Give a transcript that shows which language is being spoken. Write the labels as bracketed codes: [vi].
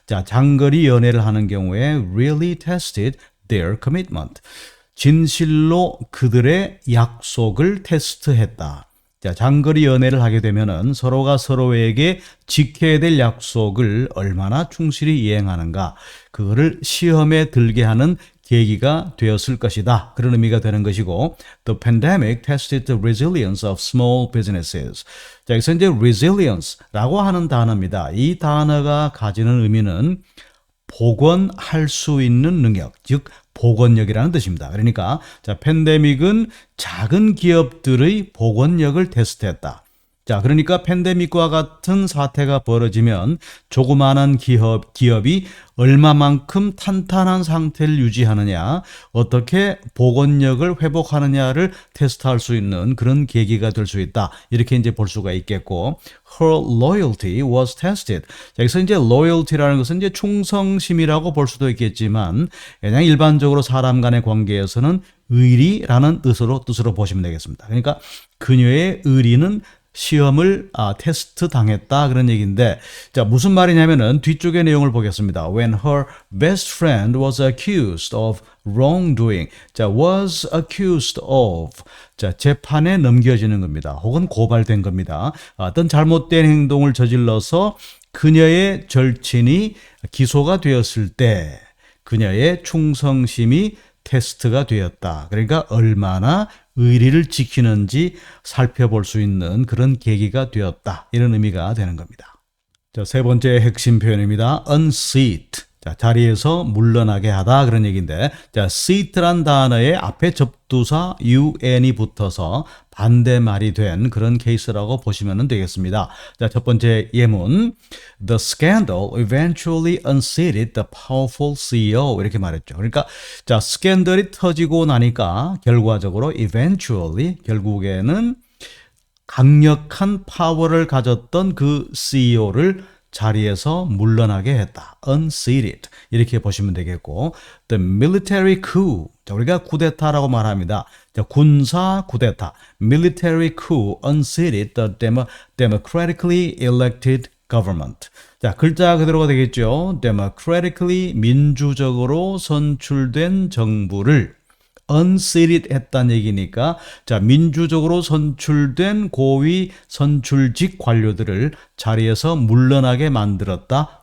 [ko] 장거리 연애를 하는 경우에 [en] really tested their commitment. [ko] 진실로 그들의 약속을 테스트했다. 장거리 연애를 하게 되면은 서로가 서로에게 지켜야 될 약속을 얼마나 충실히 이행하는가, 그거를 시험에 들게 하는 계기가 되었을 것이다. 그런 의미가 되는 것이고 [en] The pandemic tested the resilience of small businesses. [ko] 자, 여기서 이제 resilience라고 하는 단어입니다. 이 단어가 가지는 의미는 복원할 수 있는 능력, 즉 복원력이라는 뜻입니다. 그러니까 자, 팬데믹은 작은 기업들의 복원력을 테스트했다. 자, 그러니까 팬데믹과 같은 사태가 벌어지면 조그마한 기업이 얼마만큼 탄탄한 상태를 유지하느냐, 어떻게 복원력을 회복하느냐를 테스트할 수 있는 그런 계기가 될 수 있다. 이렇게 이제 볼 수가 있겠고, [en] her loyalty was tested. [ko] 자, 여기서 이제 loyalty라는 것은 이제 충성심이라고 볼 수도 있겠지만, 그냥 일반적으로 사람 간의 관계에서는 의리라는 뜻으로 보시면 되겠습니다. 그러니까 그녀의 의리는 시험을 테스트 당했다 그런 얘기인데 자 무슨 말이냐면은 뒤쪽의 내용을 보겠습니다. [en] When her best friend was accused of wrongdoing. 자 was accused of. [ko] 자 재판에 넘겨지는 겁니다. 혹은 고발된 겁니다. 어떤 잘못된 행동을 저질러서 그녀의 절친이 기소가 되었을 때 그녀의 충성심이 테스트가 되었다. 그러니까 얼마나 의리를 지키는지 살펴볼 수 있는 그런 계기가 되었다. 이런 의미가 되는 겁니다. 자, 세 번째 핵심 표현입니다. [en] unseat. [ko] 자, 자리에서 물러나게 하다 그런 얘기인데 자, seat란 단어의 앞에 접두사 un이 붙어서 반대말이 된 그런 케이스라고 보시면 되겠습니다. 자, 첫 번째 예문 [en] The scandal eventually unseated the powerful CEO [ko] 이렇게 말했죠. 그러니까 자, 스캔들이 터지고 나니까 결과적으로 eventually 결국에는 강력한 파워를 가졌던 그 CEO를 자리에서 물러나게 했다. unseated 이렇게 보시면 되겠고 [en] the military coup [ko] 자, 우리가 쿠데타라고 말합니다. 자, 군사 쿠데타 [en] military coup unseated the democratically elected government. [ko] 자, 글자 그대로가 되겠죠. democratically 민주적으로 선출된 정부를 unseated 했다는 얘기니까 자 민주적으로 선출된 고위 선출직 관료들을 자리에서 물러나게 만들었다.